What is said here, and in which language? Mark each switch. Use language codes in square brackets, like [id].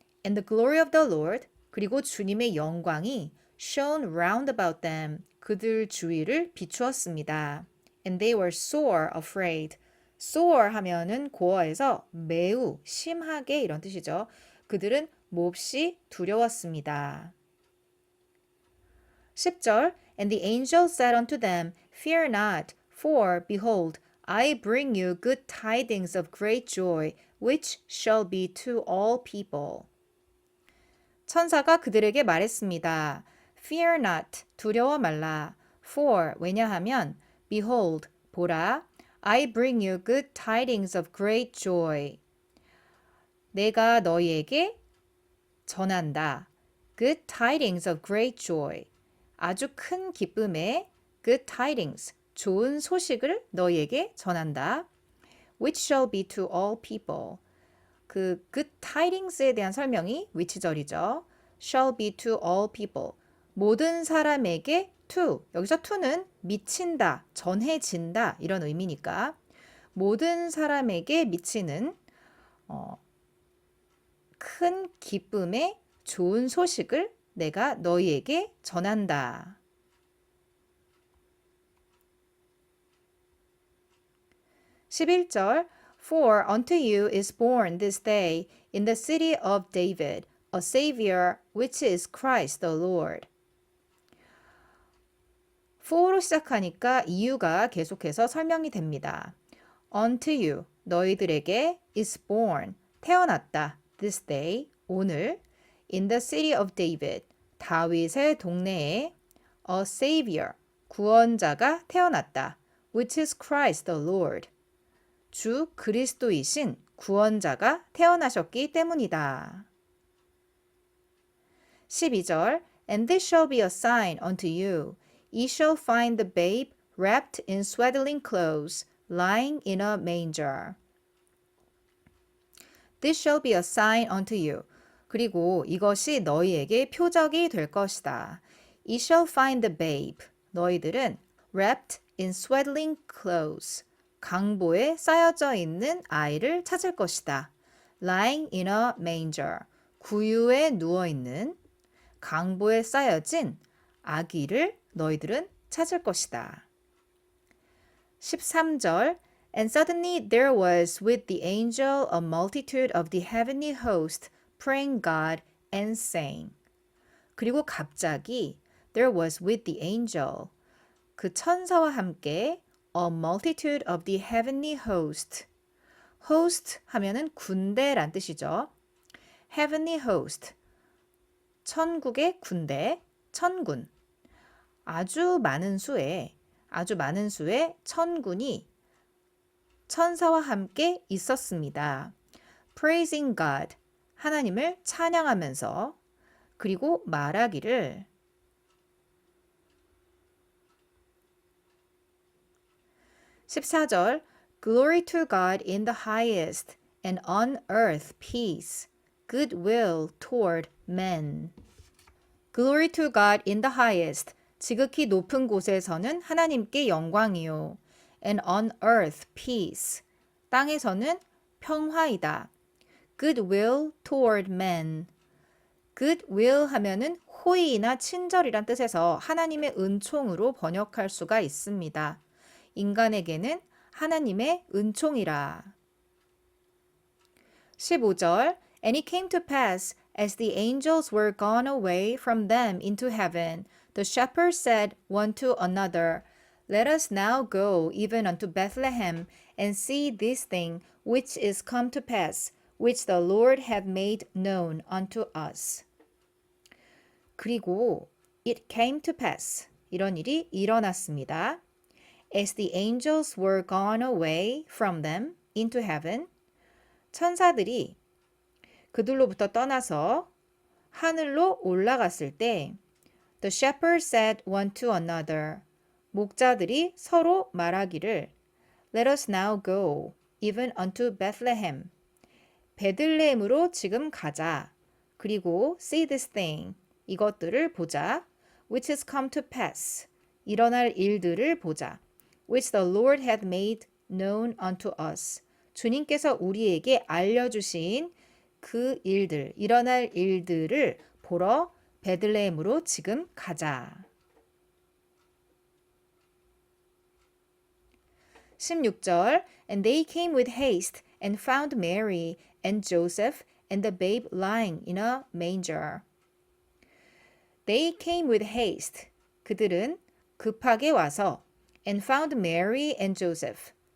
[en] And the glory of the Lord, [ko] 그리고 주님의 영광이 [en] shone round about them, [ko] 그들 주위를 비추었습니다. [en] And they were sore afraid. [ko] sore 하면은 고어에서 매우 심하게 이런 뜻이죠. 그들은 몹시 두려웠습니다. [en] 10절 And the angel said unto them, Fear not, for, behold, I bring you good tidings of great joy, which shall be to all people. [ko] 천사가 그들에게 말했습니다. [en] Fear not, [ko] 두려워 말라. [en] For, [ko] 왜냐하면, [en] behold, [ko] 보라, [en] I bring you good tidings of great joy. [ko] 내가 너희에게 전한다. [en] Good tidings of great joy. [ko] 아주 큰 기쁨의 [en] good tidings, [ko] 좋은 소식을 너희에게 전한다. [en] Which shall be to all people. [ko] 그 good tidings에 대한 설명이 which절이죠. [en] Shall be to all people. [ko] 모든 사람에게 [en] to. [ko] 여기서 to는 미친다, 전해진다 이런 의미니까 모든 사람에게 미치는 큰 기쁨의 좋은 소식을 내가 너희에게 전한다. [en] 11절 For unto you is born this day in the city of David a Savior which is Christ the Lord. [ko] for로 시작하니까 이유가 계속해서 설명이 됩니다. [en] Unto you, [ko] 너희들에게 [en] is born, [ko] 태어났다. [en] This day, [ko] 오늘 [en] in the city of David, [ko] 다윗의 동네에 [en] a Savior, [ko] 구원자가 태어났다. [en] Which is Christ the Lord. [ko] 주 그리스도이신 구원자가 태어나셨기 때문이다. [en] 12절 And this shall be a sign unto you. Ye shall find the babe wrapped in swaddling clothes, lying in a manger. This shall be a sign unto you. [ko] 그리고 이것이 너희에게 표적이 될 것이다. [en] Ye shall find the babe. [ko] 너희들은 [en] wrapped in swaddling clothes. [ko] 강보에 쌓여져 있는 아이를 찾을 것이다. [en] Lying in a manger. [ko] 구유에 누워있는 강보에 쌓여진 아기를 너희들은 찾을 것이다. [en] 13절 And suddenly there was with the angel a multitude of the heavenly host praying God and saying. [ko] 그리고 갑자기 [en] there was with the angel [ko] 그 천사와 함께 [en] a multitude of the heavenly host. [ko] host 하면은 군대란 뜻이죠. [en] heavenly host. [ko] 천국의 군대, 천군. 아주 많은 수의 천군이 천사와 함께 있었습니다. [en] praising God, [ko] 하나님을 찬양하면서 그리고 말하기를 [en] 14절 Glory to God in the highest and on earth peace, goodwill toward men. Glory to God in the highest. [ko] 지극히 높은 곳에서는 하나님께 영광이요. [en] And on earth peace. [ko] 땅에서는 평화이다. [en] Goodwill toward men. [ko] Goodwill 하면은 호의나 친절이란 뜻에서 하나님의 은총으로 번역할 수가 있습니다. 인간에게는 하나님의 은총이라. [en] 15절 And it came to pass, as the angels were gone away from them into heaven, the shepherds said one to another, Let us now go even unto Bethlehem, and see this thing which is come to pass, which the Lord hath made known unto us. [ko] 그리고 [en] it came to pass. [ko] 이런 일이 일어났습니다. [en] As the angels were gone away from them into heaven, [ko] 천사들이 그들로부터 떠나서 하늘로 올라갔을 때 [en] The shepherds said one to another. [ko] 목자들이 서로 말하기를 [en] Let us now go, even unto Bethlehem. [ko] 베들레헴으로 지금 가자. 그리고 [en] see this thing. [ko] 이것들을 보자. [en] Which has come to pass. [ko] 일어날 일들을 보자. [en] Which the Lord hath made known unto us. [ko] 주님께서 우리에게 알려주신 그 일들, 일어날 일들을 보러 베들레헴으로 지금 가자. [en] 16절 And they came with haste and found Mary and Joseph and the babe lying in a manger. They came with haste. [ko] 그들은 급하게 와서 [en] and found Mary and Joseph.